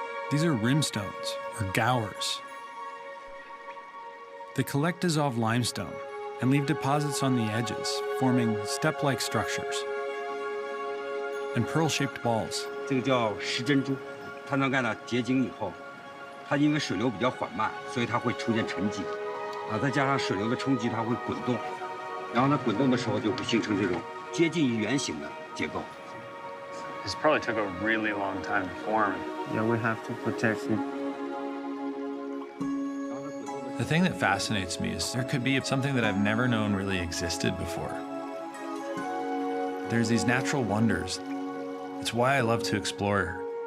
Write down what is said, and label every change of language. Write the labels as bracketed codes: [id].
[en] These are rimstones, or gowers. They collect dissolved limestone and leave deposits on the edges, forming step-like structures and pearl-shaped balls. [zh] 这个叫石珍珠，它能干到结晶以后，它因为水流比较缓慢，所以它会出现沉积，再加上水流的冲击，它会滚动，然后呢滚动的时候就会形成这种接近于圆形的结构。 [en] This probably took a really long time to form. Yeah, we have to protect it. The thing that fascinates me is there could be something that I've never known really existed before. There's these natural wonders. It's why I love to explore.